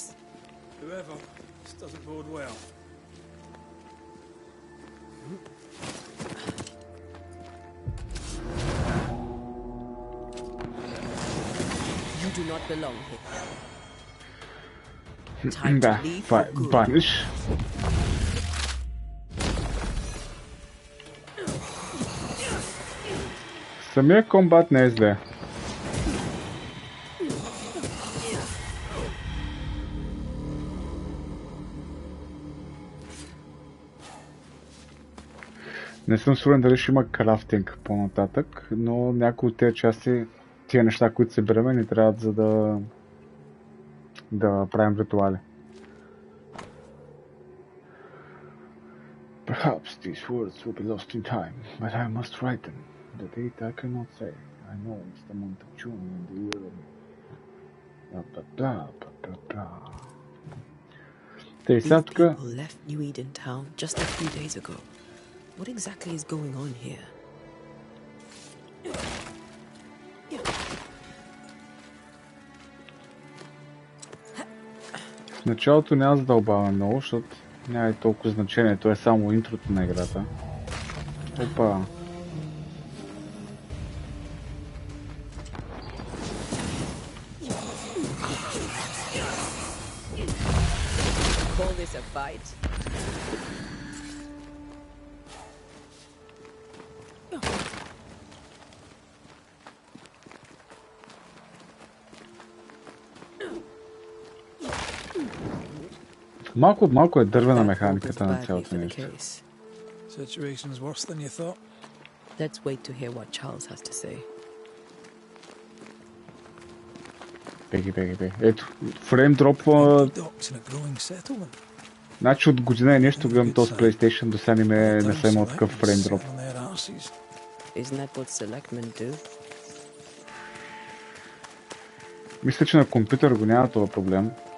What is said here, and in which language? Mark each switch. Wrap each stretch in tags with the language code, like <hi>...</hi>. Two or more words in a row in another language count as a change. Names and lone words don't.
<en>Whoever, this doesn't bode well. You do not belong here. Time to leave for good. Banish.</en> <bg>Самия комбат не е зле. Не съм сигурен дали ще има крафтинг по-нататък, но някои от тези части, тия неща, които се береме, ни трябват за да правим ритуали.</bg> <en>Perhaps these words will be lost in time, but I must write them. The date I cannot say. I know it's the month of June in the year of... These people left New Eden town just a few days ago. What exactly is going on here?</en> <bg>В началото няма задълбаваме много, защото няма и толкова значение. То е само интрото на играта. Опа!</bg> <en>Call this a fight?</en> <bg>Малко от малко е дървена механиката на цялото нещо.</bg> <en>Situation's worse than you thought. Let's wait to hear what Charles has to say.</en> <bg>Беги. Ето, фрейм дропва... Значи от година и нещо гледам този PlayStation, до сега не съм имал такъв</bg> <en>frame drop.</en> <bg>Мисля, че на компютър го няма това проблем.</bg>